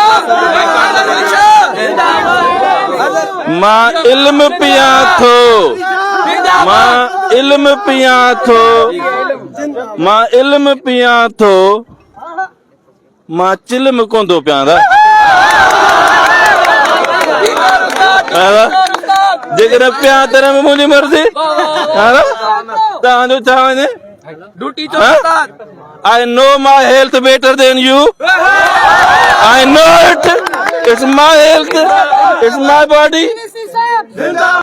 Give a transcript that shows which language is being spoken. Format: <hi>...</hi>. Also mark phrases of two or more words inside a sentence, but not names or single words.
<sd>मां इल्म पियां थो मां चिल्म कोन थो पियां जेकर पियां त मुंहिंजी मर्ज़ी तव्हांजो छा वञे</sd> <en>I know my health better than you. I know it. It's my health. It's my body.</en>